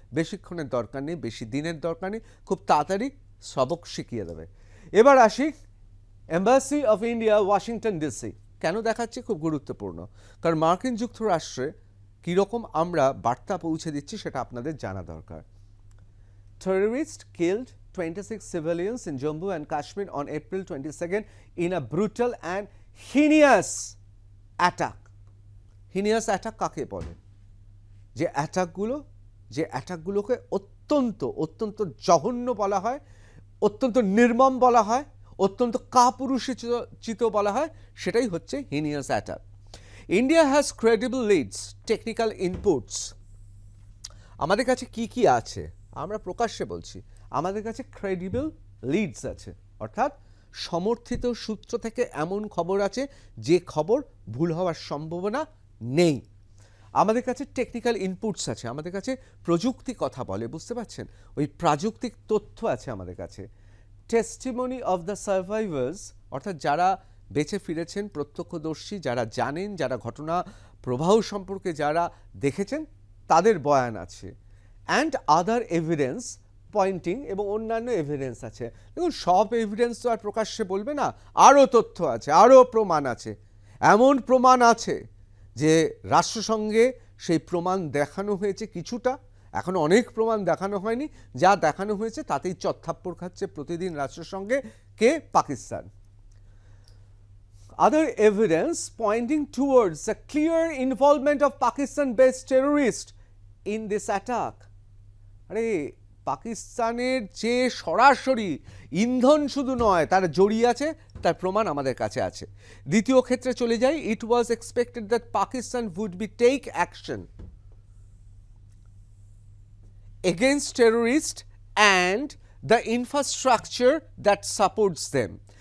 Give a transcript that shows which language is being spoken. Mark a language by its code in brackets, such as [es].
[bn] বেশিক্ষণের দরকার নেই, বেশি দিনের দরকার নেই, খুব তাড়াতাড়ি সবক শিখিয়ে দেবে। এবার আসি embassy of India Washington DC. কেন দেখাচ্ছি? খুব গুরুত্বপূর্ণ, কারণ মার্কিন যুক্তরাষ্ট্রে কীরকম আমরা বার্তা পৌঁছে দিচ্ছি সেটা আপনাদের জানা দরকার। [en] Terrorists killed 26 civilians in Jammu and Kashmir on April 22nd in a brutal and heinous attack. [bn] Heinous attack কাকে বলে? যে অ্যাটাকগুলোকে অত্যন্ত জঘন্য বলা হয়, অত্যন্ত নির্মম বলা হয়, অত্যন্ত কাপুরুষোচিত বলা হয়, সেটাই হচ্ছে heinous attack. [en] India has credible leads, technical inputs. [bn] আমাদের কাছে কি আছে? আমরা প্রকাশ্যে বলছি, আমাদের কাছে ক্রেডিবল লিডস আছে, অর্থাৎ সমর্থিত সূত্র থেকে এমন খবর আছে যে খবর ভুল হওয়ার সম্ভাবনা নেই। আমাদের কাছে টেকনিক্যাল ইনপুটস আছে, আমাদের কাছে প্রযুক্তি কথা বলে, বুঝতে পারছেন? ওই প্রাযুক্তিক তথ্য আছে আমাদের কাছে। [en] testimony of the survivors [bn] অর্থাৎ যারা বেঁচে ফিরেছেন, প্রত্যক্ষদর্শী, যারা জানেন, যারা ঘটনা প্রবাহ সম্পর্কে যারা দেখেছেন, তাদের বয়ান আছে। [en] and other evidence pointing, [bn] এবং অন্যান্য এভিডেন্স আছে। দেখুন, সব এভিডেন্স তো আর প্রকাশ্যে বলবে না, আরও তথ্য আছে, আরও প্রমাণ আছে। এমন প্রমাণ আছে যে রাষ্ট্রসংঘে সেই প্রমাণ দেখানো হয়েছে কিছুটা, এখন অনেক প্রমাণ দেখানো হয়নি, যা দেখানো হয়েছে তাতেই চত্থাপ্পড় খাচ্ছে প্রতিদিন রাষ্ট্রসংঘে কে? Pakistan. [en] Other evidence pointing towards a clear involvement of Pakistan-based terrorists in this attack. [bn] আরে পাকিস্তানের যে সরাসরি ইন্ধন শুধু নয়, তারা জড়িয়ে আছে, তার প্রমাণ আমাদের কাছে আছে। দ্বিতীয় ক্ষেত্রে চলে যাই, [en] It was expected that Pakistan would be take action against terrorist and the infrastructure that supports them.